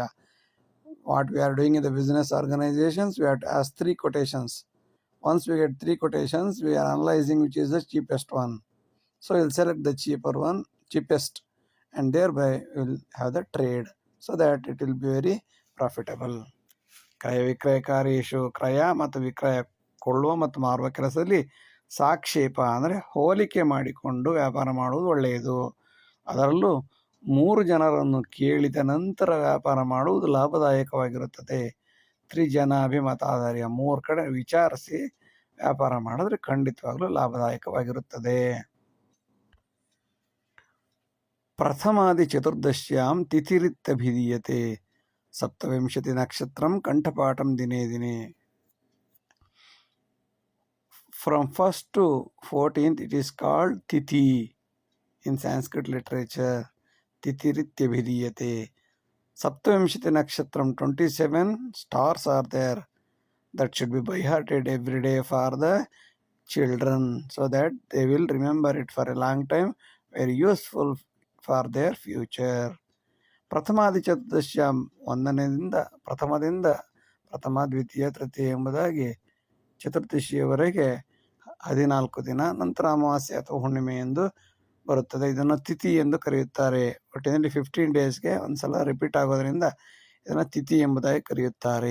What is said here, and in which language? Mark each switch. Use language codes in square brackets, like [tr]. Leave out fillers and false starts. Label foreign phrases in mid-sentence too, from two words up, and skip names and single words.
[en] What we are doing in the business organizations, we have to ask 3 quotations. Once we get 3 quotations, we are analyzing which is the cheapest one. So we'll select the cheapest, and thereby we'll have the trade, so that it will be very profitable. [sa] ಕ್ರಯ ವಿಕ್ರಯ ಕಾರ್ಯೇಷು, [kn] ಕ್ರಯ ಮತ್ತು ವಿಕ್ರಯ ಕೊಳ್ಳುವ ಮತ್ತು ಮಾರುವ ಕೆಲಸದಲ್ಲಿ ಸಾಕ್ಷೇಪ ಅಂದರೆ ಹೋಲಿಕೆ ಮಾಡಿಕೊಂಡು ವ್ಯಾಪಾರ ಮಾಡುವುದು ಒಳ್ಳೆಯದು. ಅದರಲ್ಲೂ 3 ಜನರನ್ನು ಕೇಳಿದ ನಂತರ ವ್ಯಾಪಾರ ಮಾಡುವುದು ಲಾಭದಾಯಕವಾಗಿರುತ್ತದೆ. ತ್ರಿಜನಾಭಿಮತಾಧಾರ್ಯ 3 ಕಡೆ ವಿಚಾರಿಸಿ ವ್ಯಾಪಾರ ಮಾಡಿದ್ರೆ ಖಂಡಿತವಾಗ್ಲೂ ಲಾಭದಾಯಕವಾಗಿರುತ್ತದೆ. [sa] ಪ್ರಥಮಾದಿ ಚತುರ್ದಶ್ಯಾಂ ತಿಥಿರಿತ್ಯಭಿಧೀಯತೆ. ಸಪ್ತವಿಂಶತಿ ನಕ್ಷತ್ರಂ ಕಂಠಪಾಠಂ ದಿನೇ ದಿನೇ. [en] From 1st to 14th it is called Tithi in Sanskrit literature. Tithirityabhidiyate. [sa] Saptavimshati Nakshatram, [en] 27 stars are there. That should be by hearted every day for the children so that they will remember it for a long time. Very useful for their future. [sa] ಪ್ರಥಮಾದಿ ಚತುರ್ದಶ್ಯಾಂ [kn] ಒಂದನೇದಿಂದ ಪ್ರಥಮ ದ್ವಿತೀಯ ತೃತೀಯ ಎಂಬುದಾಗಿ ಚತುರ್ದಶಿಯವರೆಗೆ 14 ದಿನ, ನಂತರ ಅಮಾವಾಸ್ಯೆ ಅಥವಾ ಹುಣ್ಣಿಮೆ ಎಂದು ಬರುತ್ತದೆ. ಇದನ್ನು ತಿಥಿ ಎಂದು ಕರೆಯುತ್ತಾರೆ. ಒಟ್ಟಿನಲ್ಲಿ 15 ಡೇಸ್ಗೆ ಒಂದ್ಸಲ ರಿಪೀಟ್ ಆಗೋದ್ರಿಂದ ಇದನ್ನು ತಿಥಿ ಎಂಬುದಾಗಿ ಕರೆಯುತ್ತಾರೆ.